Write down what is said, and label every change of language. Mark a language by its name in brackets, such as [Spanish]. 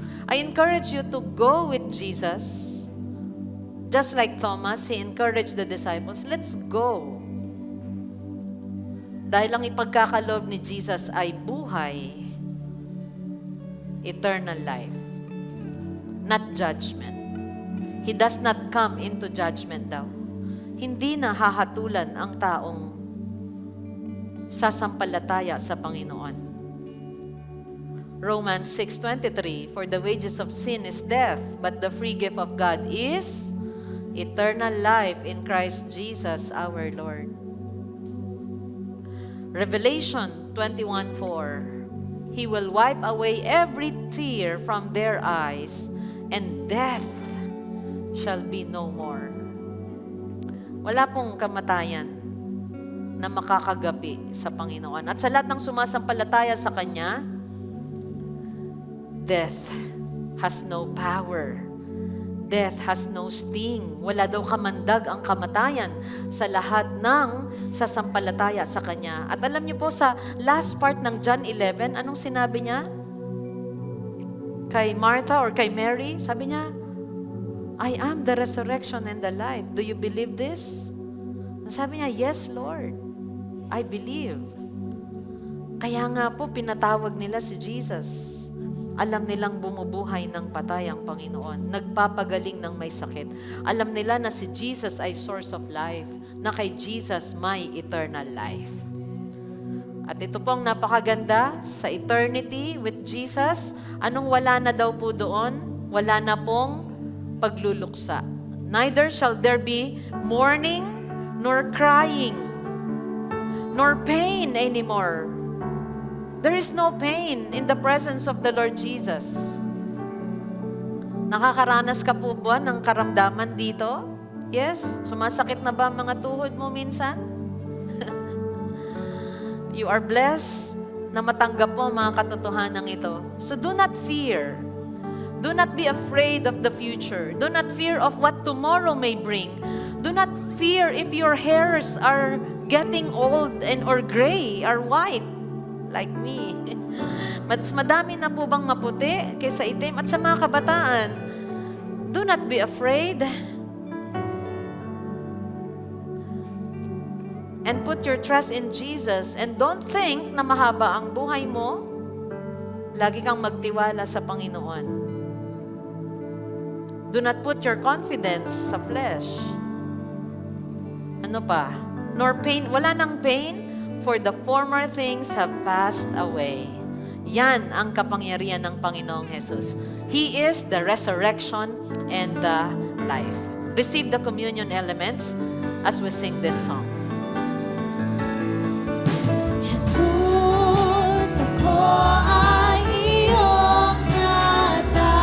[English] I encourage you to go with Jesus. Just like Thomas, he encouraged the disciples, let's go. [Filipino] Dahil ang ipagkakaloob ni Jesus ay buhay, [English] eternal life, not judgment. He does not come into judgment daw. [Filipino] Hindi na hahatulan ang taong sasampalataya sa Panginoon. [English] Romans 6:23, for the wages of sin is death, but the free gift of God is eternal life in Christ Jesus our Lord. Revelation 21:4, He will wipe away every tear from their eyes, and death shall be no more. [Filipino] Wala pong kamatayan na makakagapi sa Panginoon. At sa lahat ng sumasampalataya sa Kanya, [English] death has no power. Death has no sting. [Filipino] Wala daw kamandag ang kamatayan sa lahat ng sasampalataya sa Kanya. At alam niyo po sa last part ng John 11, anong sinabi niya? Kay Martha or kay Mary, sabi niya, [English] I am the resurrection and the life. Do you believe this? [Filipino] Sabi niya, [English] yes, Lord. I believe. [Filipino] Kaya nga po, pinatawag nila si Jesus. Alam nilang bumubuhay ng patay ang Panginoon. Nagpapagaling ng may sakit. Alam nila na si Jesus ay [English] source of life. [Filipino] Na kay Jesus may eternal life. At ito pong napakaganda sa eternity with Jesus. Anong wala na daw po doon? Wala na pong pagluluksa. [English] Neither shall there be mourning, nor crying, nor pain anymore. There is no pain in the presence of the Lord Jesus. [Filipino] Nakakaranas ka po ba ng karamdaman dito? Yes? Sumasakit na ba ang mga tuhod mo minsan? [English] You are blessed [Filipino] na matanggap mo mga katotohanan ito. [English] So do not fear. Do not be afraid of the future. Do not fear of what tomorrow may bring. Do not fear if your hairs are getting old and or gray or white, like me. [Filipino] Mas madami na po bang maputi kaysa itim? At sa mga kabataan, [English] do not be afraid. And put your trust in Jesus. And don't think [Filipino] na mahaba ang buhay mo. Lagi kang magtiwala sa Panginoon. [English] Do not put your confidence sa flesh. [Filipino] Ano pa? [English] Nor pain. [Filipino] Wala nang [English] pain, for the former things have passed away. [Filipino] Yan ang kapangyarihan ng Panginoong Jesus. [English] He is the resurrection and the life. Receive the communion elements as we sing this song. [Filipino] Jesus, ako ay iyong natakbuhan.